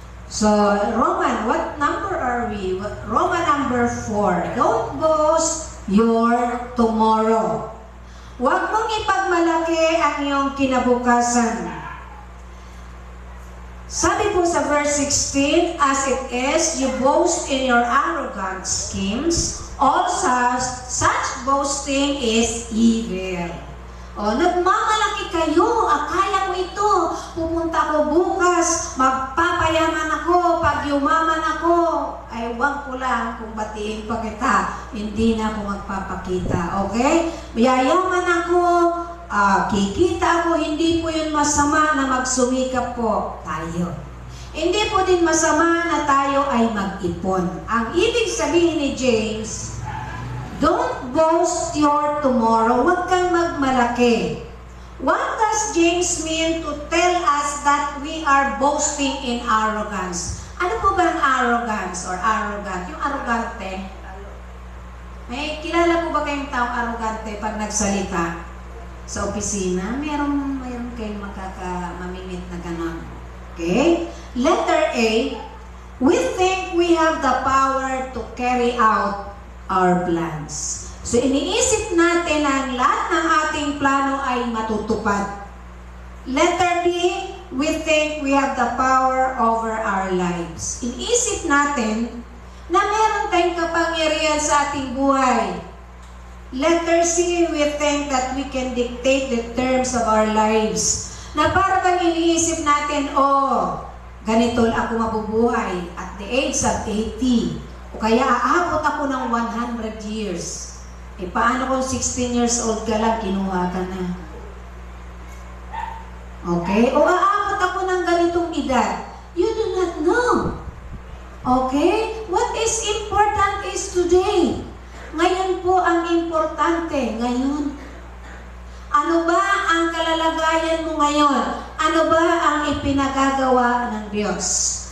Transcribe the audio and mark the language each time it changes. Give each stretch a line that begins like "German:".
English: So, Roman, what number are we? Roman number 4. Don't boast your tomorrow.
Filipino: Huwag mong ipagmalaki ang iyong kinabukasan. Sabi po sa
English: verse 16, as it is, you boast in your arrogant schemes, all such boasting is evil.
Filipino: O, nagmamalaki kayo, akala mo ito, pupunta ko bukas, magpapayaman ako, pag yumaman ako, ay wag ko lang kung batiin pa kita, hindi na ako magpapakita, okay? Yayaman ako, kikita ako, hindi po yun masama na magsumikap po tayo. Hindi po din masama na tayo ay mag-ipon. Ang ibig sabihin ni James,
English: don't boast your tomorrow.
Filipino: Huwag kang magmalaki.
English: What does James mean to tell us that we are boasting in arrogance?
Filipino: Ano po ba ang arrogance or arrogant? Yung arrogante. May kilala po ba kayong taong arrogante pag nagsalita sa opisina? Meron kayong mamimit na ganon. Okay?
English: Letter A, we think we have the power to carry out our plans.
Filipino: So, iniisip natin na ang lahat ng ating plano ay matutupad.
English: Letter B, we think we have the power over our lives.
Filipino: Iniisip natin na meron tayong kapangyarihan sa ating buhay.
English: Letter C, we think that we can dictate the terms of our lives.
Filipino: Na para bang iniisip natin, ganito ako mabubuhay
English: at the age of 80.
Filipino: O kaya aabot ako ng 100 years. Paano kung 16 years old ka lang, kinuha ka na? Okay? O aabot ako ng ganitong edad.
English: You do not know.
Filipino: Okay?
English: What is important is today.
Filipino: Ngayon po ang importante. Ngayon. Ano ba ang kalalagayan mo ngayon? Ano ba ang ipinagagawa ng Diyos?